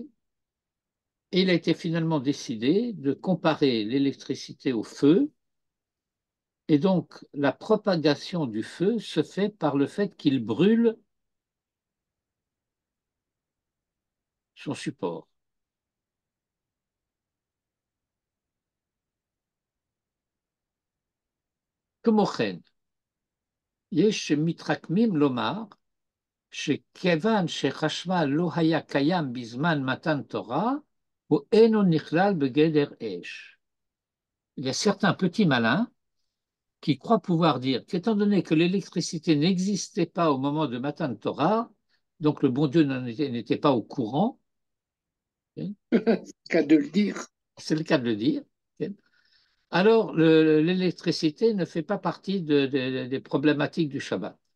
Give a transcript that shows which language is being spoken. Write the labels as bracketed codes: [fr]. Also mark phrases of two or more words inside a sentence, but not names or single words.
[fr] Et il a été finalement décidé de comparer l'électricité au feu. Et donc, la propagation du feu se fait par le fait qu'il brûle son support. [he] כמו כן, יש שמתחכמים לומר שכיוון שחשמל לא היה קיים בזמן מתן תורה, הוא אינו נכלל בגדר אש. [fr] Il y a certains petits malins qui croient pouvoir dire qu'étant donné que l'électricité n'existait pas au moment de Matan Torah, donc le bon Dieu n'était pas au courant, C'est le cas de le dire. c'est le cas de le dire, alors l'électricité ne fait pas partie des problématiques du Shabbat.